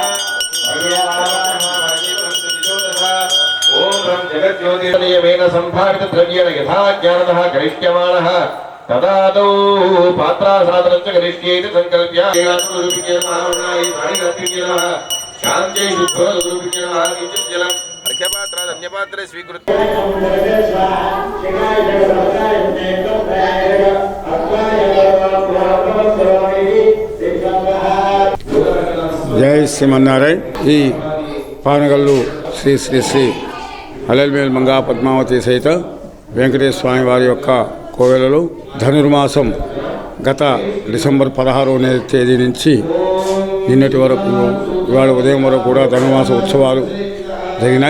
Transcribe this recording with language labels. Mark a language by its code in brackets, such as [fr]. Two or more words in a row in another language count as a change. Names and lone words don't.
[sa] ओम जगज्योतिर्नियमेन संभावित द्रव्येण यथा ज्ञानतः करिष्यमाणः तदादौ पात्रासादनं च करिष्येति संकल्प्य शान्त्यै शुद्धोरूपिकेन किञ्चित् जलम् अर्घ्यपात्रात् अन्यपात्रे स्वीकृत्य [te] జై శ్రీమన్నారాయణ. ఈ పానగల్లు శ్రీ శ్రీ శ్రీ అలల్మేల్ మంగా పద్మావతి సహిత వెంకటేశ్వర స్వామి వారి యొక్క కోవెలలో ధనుర్మాసం గత డిసెంబర్ 16వ తేదీ నుంచి నిన్నటి వరకు ఇవాళ ఉదయం వరకు కూడా ధనుర్మాస ఉత్సవాలు జరిగినాయి.